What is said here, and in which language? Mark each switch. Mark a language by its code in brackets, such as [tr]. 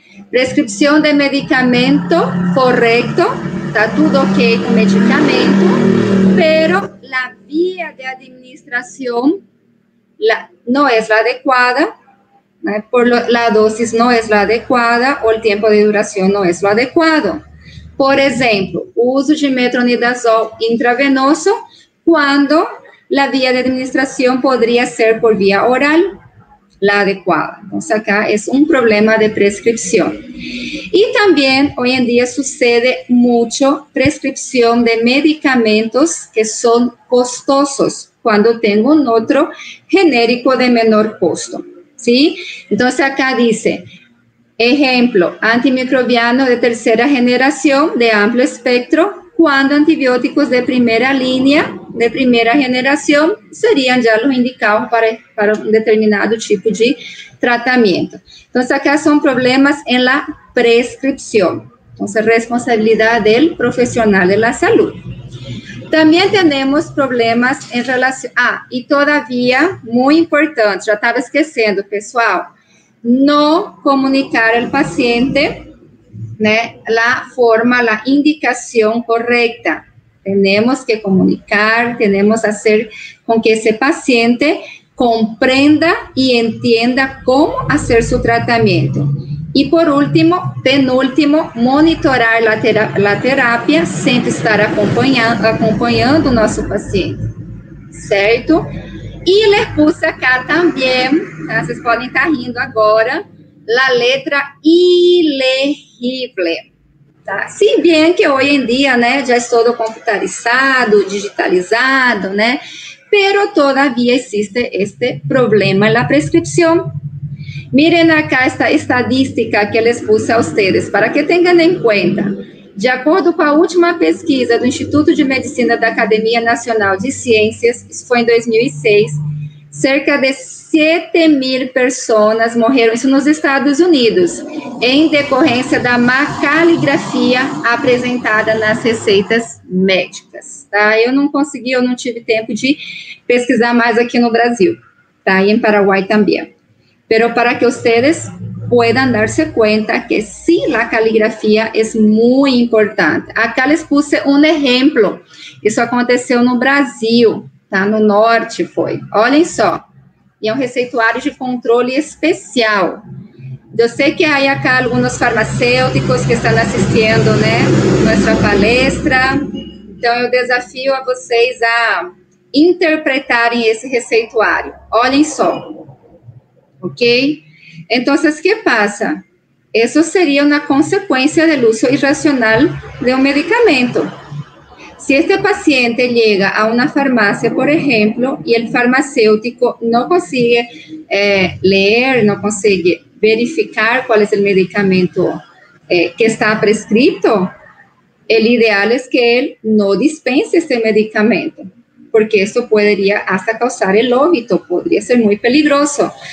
[es] Prescripción de medicamento correcto, está todo ok con medicamento, pero la vía de administración no es la adecuada, ¿no? La dosis no es la adecuada o el tiempo de duración no es lo adecuado. [pt] Por exemplo, o uso de metronidazol intravenoso, quando a via de administração poderia ser por via oral, la adequada. Então, acá é problema de prescrição. E também, hoje em dia, sucede muito prescrição de medicamentos que são costosos, quando tem outro genérico de menor custo. ¿Sí? Então, acá diz... [es] Ejemplo, antimicrobiano de tercera generación de amplio espectro, cuando antibióticos de primera línea, de primera generación, serían ya los indicados para un determinado tipo de tratamiento. Entonces, acá son problemas en la prescripción. Entonces, responsabilidad del profesional de la salud. También tenemos problemas en relación... y todavía, muy importante, ya estaba [pt] esquecendo, pessoal, [es] no comunicar al paciente, ¿no?, la forma, la indicación correcta. Tenemos que comunicar, tenemos que hacer con que ese paciente comprenda y entienda cómo hacer su tratamiento. Y por último, penúltimo, monitorar la terapia, siempre estar acompanhando nuestro paciente, ¿certo? [pt] E les puse acá também, tá? Vocês podem estar rindo agora, a letra ilegible. Tá? Se bem que hoje em dia, né, já é todo computarizado, digitalizado, né, [es] pero todavía existe este problema en la prescripción. Miren acá esta estadística que les puse a ustedes, para que tengan en cuenta. [pt] De acordo com a última pesquisa do Instituto de Medicina da Academia Nacional de Ciências, isso foi em 2006, cerca de 7.000 pessoas morreram, isso nos Estados Unidos, em decorrência da má caligrafia apresentada nas receitas médicas, tá? Eu não tive tempo de pesquisar mais aqui no Brasil, tá? E em Paraguai também. [es] Pero para que ustedes puedan darse cuenta que sí, la caligrafía es muy importante. Acá les puse um exemplo. [pt] Isso aconteceu no Brasil, tá? No norte foi. Olhem só. E é um receituário de controle especial. Eu sei que há acá alguns farmacêuticos que estão assistindo, né, nossa palestra. Então, eu desafio a vocês a interpretarem esse receituário. Olhem só. Ok? [es] Entonces, ¿qué pasa? Eso sería una consecuencia del uso irracional de un medicamento. Si este paciente llega a una farmacia, por ejemplo, y el farmacéutico no consigue leer, no consigue verificar cuál es el medicamento que está prescrito, el ideal es que él no dispense este medicamento, porque eso podría hasta causar el óbito, podría ser muy peligroso.